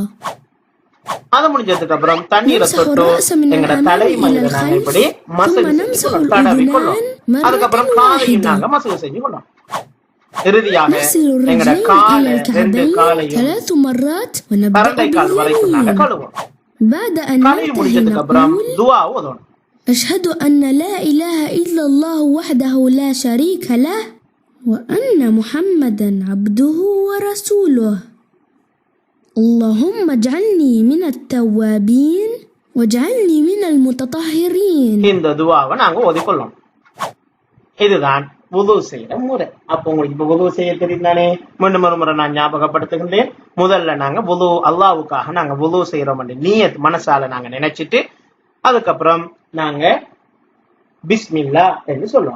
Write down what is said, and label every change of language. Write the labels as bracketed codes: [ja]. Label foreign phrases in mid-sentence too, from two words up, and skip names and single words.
[ta] அது முடிஞ்சதுக்கு அப்புறம் தண்ணீரை தொட்டு எங்களோட தலைமையில நாங்க இப்படி மசகு தடவி கொள்ளும். அதுக்கப்புறம் காலையும் நாங்க மசகு செஞ்சு கொள்ளும். இறுதியாக எங்களோட காலை 2 காலையும் கரண்டை கால் வரைக்கும் நாங்க கழுவோம். கழுவி முடிஞ்சதுக்கு அப்புறம் துஆ ஓதணும். [ar] أشهد أن لا إله إلا الله وحده لا شريك له وأن محمدا عبده ورسوله اللهم اجعلني من التوابين واجعلني من المتطهرين. [ta] இந்த துஆவை நாங்க ஓதிக்கொள்ளணும். இதுதான் வுது செய்யற முறை. அப்ப உங்களுக்கு இப்ப வுது செய்ய தெரியுதானே? மீண்டும் ஒரு முறை நான் ஞாபகப்படுத்துகின்றேன். முதல்ல நாங்க வுது அல்லாஹ்வுக்காக நாங்க வுது செய்யறோம் நியத் மனசால நாங்க நினைச்சிட்டு அதுக்கப்புறம் நாங்க பிஸ்மில்லா என்று சொல்லுவோம்.